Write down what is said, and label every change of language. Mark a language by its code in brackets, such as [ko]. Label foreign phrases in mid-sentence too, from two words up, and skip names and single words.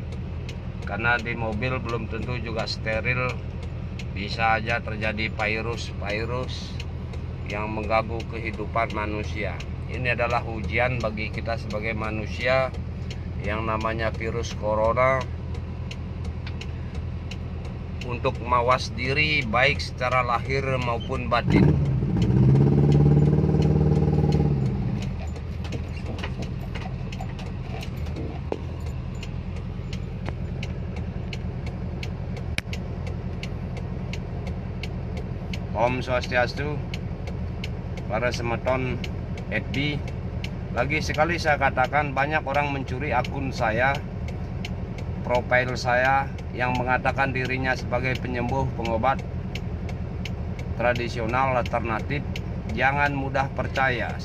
[id] Karena di mobil belum tentu juga steril, bisa aja terjadi virus yang mengganggu kehidupan manusia. Ini adalah ujian bagi kita sebagai manusia, yang namanya virus corona, untuk mawas diri baik secara lahir maupun batin. [ban] Om Swastiastu, para semeton FB. [id] Lagi sekali saya katakan, banyak orang mencuri akun saya, profil saya, yang mengatakan dirinya sebagai penyembuh, pengobat tradisional alternatif. Jangan mudah percaya.